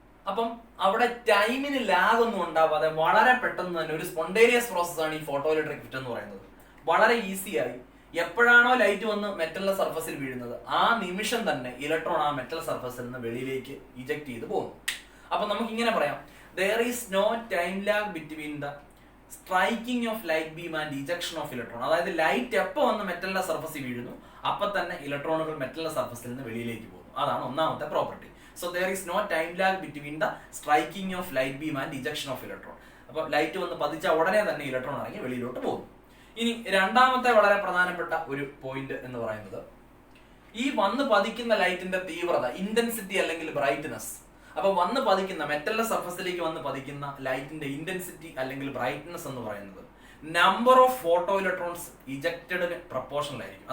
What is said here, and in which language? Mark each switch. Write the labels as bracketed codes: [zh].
[ml] അപ്പം അവിടെ ടൈമിന് ലാഗ് ഒന്നും ഉണ്ടാവാതെ വളരെ പെട്ടെന്ന് തന്നെ ഒരു സ്പോണ്ടേനിയസ് പ്രോസസ്സാണ് ഈ ഫോട്ടോ ഇലക്ട്രിക് എഫക്റ്റ് എന്ന് പറയുന്നത്. വളരെ ഈസിയായി എപ്പോഴാണോ ലൈറ്റ് വന്ന് മെറ്റലിന്റെ സർഫസിൽ വീഴുന്നത് ആ നിമിഷം തന്നെ ഇലക്ട്രോൺ ആ മെറ്റൽ സർഫസിൽ നിന്ന് വെളിയിലേക്ക് ഇജക്ട് ചെയ്ത് പോകുന്നു. അപ്പൊ നമുക്ക് ഇങ്ങനെ പറയാം, [en] there is no time lag between the striking of light beam and ejection of electron. [ml] അതായത് ലൈറ്റ് എപ്പോൾ വന്ന് മെറ്റലിന്റെ സർഫസിൽ വീഴുന്നു അപ്പൊ തന്നെ ഇലക്ട്രോണുകൾ മെറ്റലിന്റെ സർഫസിൽ നിന്ന് വെളിയിലേക്ക് പോകുന്നു. അതാണ് ഒന്നാമത്തെ property. [en] So there is no time lag between the striking of light beam and ejection of electron. [ml] അപ്പൊ ലൈറ്റ് വന്ന് പതിച്ച ഉടനെ തന്നെ ഇലക്ട്രോൺ ഇറങ്ങി വെളിയിലോട്ട് പോകുന്നു. ഇനി രണ്ടാമത്തെ വളരെ പ്രധാനപ്പെട്ട ഒരു പോയിന്റ് എന്ന് പറയുന്നത് ഈ വന്ന് പതിക്കുന്ന ലൈറ്റിന്റെ തീവ്രത, ഇന്റൻസിറ്റി അല്ലെങ്കിൽ ബ്രൈറ്റ്നസ്. അപ്പൊ വന്ന് പതിക്കുന്ന മെറ്റലിന്റെ സർഫസിലേക്ക് വന്ന് പതിക്കുന്ന ലൈറ്റിന്റെ ഇന്റൻസിറ്റി അല്ലെങ്കിൽ ബ്രൈറ്റ്നസ് എന്ന് പറയുന്നത് number of photo electrons ഇജക്റ്റഡിന് proportional ആയിരിക്കും.